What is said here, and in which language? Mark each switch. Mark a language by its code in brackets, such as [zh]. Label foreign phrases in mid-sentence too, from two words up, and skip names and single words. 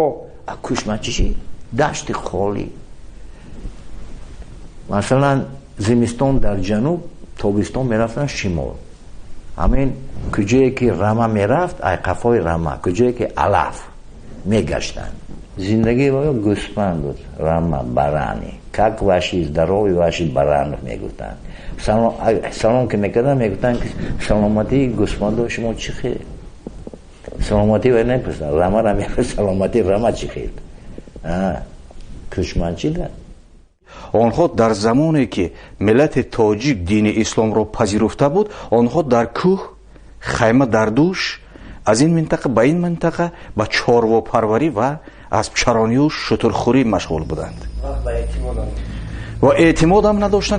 [tg] кӯчманчӣ чӣ? дашти холӣ. масалан зимистон дар ҷануб, тобистон мерафтан шимол. ҳамин куҷое ки рама мерафт, ай қафои рама, куҷое ки алаф мегаштанд. зиндагии мо гӯспанд буд, рама, барани. [ru] как ваши здоровье, ваши баранов мегуфтанд. [tg] салом ки мекарданд мегуфтанд ки саломатии гӯспандо шумо чӣ хел? саломатӣ ва непурсанд, рамара мепурсанд саломатии рама чӣ хел? кӯчманчӣ да. онҳо дар замоне ки миллати тоҷик дини исломро пазируфта буд, онҳо дар кӯҳ хайма дар дӯш аз ин минтақа ба ин минтақа ба чорвопарварӣ ва аспчаронию шутурхӯрӣ машғул буданд ва эътимодам надоштанд.